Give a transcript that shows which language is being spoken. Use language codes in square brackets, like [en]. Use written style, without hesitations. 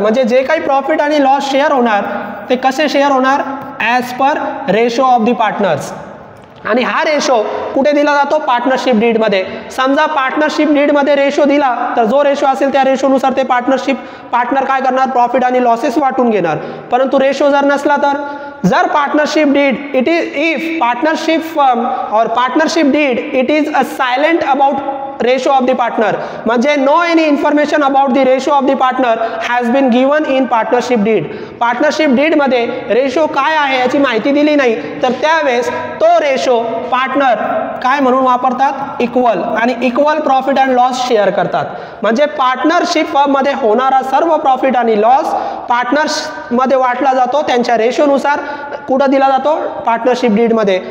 [mr] म्हणजे जे काही प्रॉफिट आणि लॉस शेअर होणार ते कसे शेअर होणार, [en] As per ratio of the partners. [mr] आणि हा रेशो कुठे दिला जातो, पार्टनरशिप डीडमध्ये. समजा पार्टनरशिप डीडमध्ये रेशो दिला तर जो रेशो असेल त्या रेशोनुसार ते पार्टनर काय करणार, प्रॉफिट आणि लॉसेस वाटून घेणार. परंतु रेशो जर नसला तर, जर [en] Partnership deed if partnership firm or partnership deed it is a silent about ratio of the partner, म्हणजे no any information about the ratio of the partner has been given in partnership deed. [mr] Partnership डीडमध्ये ratio काय आहे याची माहिती दिली नाही तर त्यावेळेस तो रेशो पार्टनर काय म्हणून वापरतात, इक्वल, आणि equal profit and loss share करतात. म्हणजे पार्टनरशिप फर्ममध्ये होणारा सर्व प्रॉफिट आणि लॉस पार्टनर्समध्ये वाटला जातो त्यांच्या रेशोनुसार. कुठं दिला जातो? पार्टनरशिप डीडमध्ये.